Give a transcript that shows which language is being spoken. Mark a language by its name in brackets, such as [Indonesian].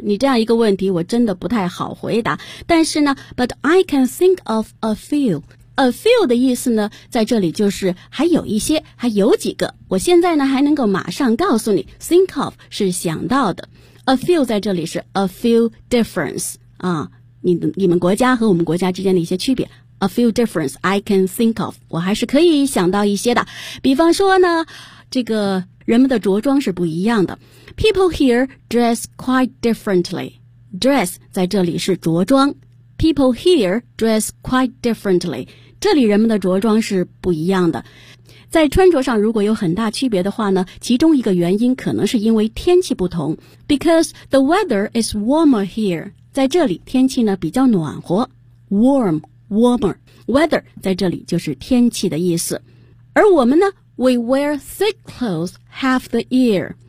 [Chinese] 你这样一个问题我真的不太好回答。但是呢 [English] But I can think of a few. A few [Chinese] 的意思呢在这里就是还有一些，还有几个。我现在呢还能够马上告诉你 [English] Think of [Chinese] 是想到的。 [English] A few [Chinese] 在这里是 [English] a few difference [Chinese] 啊，你们国家和我们国家之间的一些区别。 [English] A few difference I can think of， [Chinese] 我还是可以想到一些的。比方说呢，这个人们的着装是不一样的。 [English] People here dress quite differently. Dress [Chinese] 在这里是着装。 [English] People here dress quite differently. [Chinese] 这里人们的着装是不一样的。在穿着上如果有很大区别的话呢，其中一个原因可能是因为天气不同。 [English] Because the weather is warmer here. [Chinese] 在这里天气呢比较暖和。 [English] Warm, warmer. Weather [Chinese] 在这里就是天气的意思。而我们呢 [English] ,we wear thick clothes half the year.